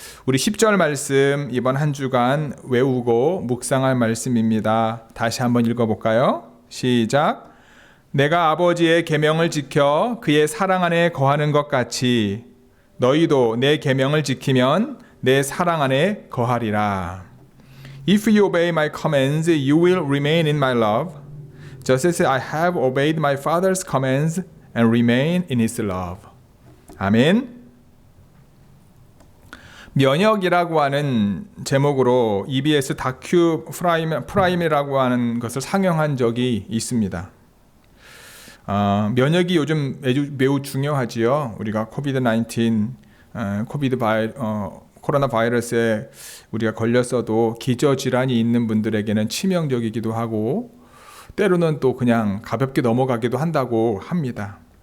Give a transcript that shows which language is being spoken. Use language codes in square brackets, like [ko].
[ko] 우리 10절 말씀 이번 한 주간 외우고 묵상할 말씀입니다. 다시 한번 읽어볼까요? 시작. 내가 아버지의 계명을 지켜 그의 사랑 안에 거하는 것 같이 너희도 내 계명을 지키면 내 사랑 안에 거하리라. [en] If you obey my commands, you will remain in my love. Just as I have obeyed my Father's commands and remain in His love. [ko] 아멘. 면역이라고 하는 제목으로 EBS 다큐 프라임이라고 하는 것을 상영한 적이 있습니다. 면역이 요즘 매우 중요하지요. 우리가 코로나 바이러스에 우리가 걸렸어도 기저질환이 있는 분들에게는 치명적이기도 하고 때로는 또 그냥 가볍게 넘어가기도 한다고 합니다.